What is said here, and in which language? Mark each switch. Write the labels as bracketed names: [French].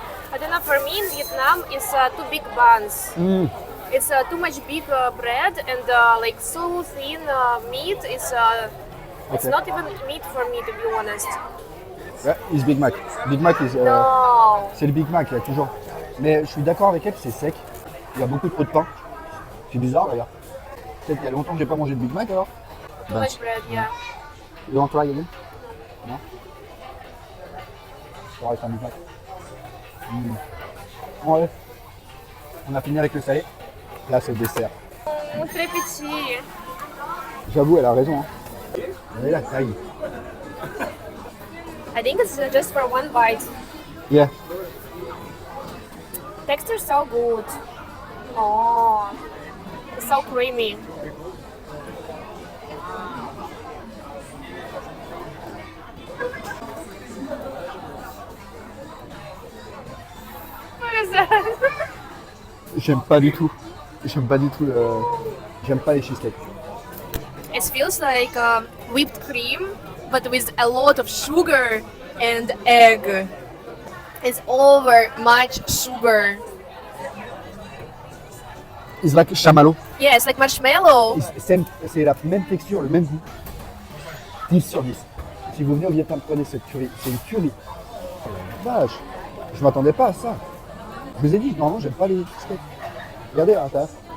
[English] I don't know, for me in Vietnam it's too big buns. It's too much big bread and like so thin meat. It's Okay. not even meat for me to be honest. Yeah, it's Big Mac. Big Mac is... No. [French] C'est le Big Mac, il y a toujours. Mais je suis d'accord avec elle, c'est sec. Il y a beaucoup trop de pain. C'est bizarre d'ailleurs. Peut-être qu'il y a longtemps que j'ai pas mangé de Big Mac alors. [English] Too much bread, yeah. You want to try again? [French] Non? Je vais avec un Big Mac. Ouais. On a fini avec le salé. Là, c'est le dessert. Très petit. J'avoue, elle a raison. Hein. Regardez la taille. [English] I think it's just for one bite. Yeah. texture so good. Oh, it's so creamy. What is that? [French] J'aime pas du tout. J'aime pas du tout J'aime pas les cheesecakes. [English] It feels like whipped cream, but with a lot of sugar and egg. It's over much sugar. It's like chamallow. Yeah, it's like marshmallow. [French] C'est la même texture, le même goût. 10 sur 10. Si vous venez au Vietnam, prenez cette curry. C'est une curry. Oh la vache. Je m'attendais pas à ça. Je vous ai dit, normalement, j'aime pas les cheesecakes. Regardez à l'intérieur.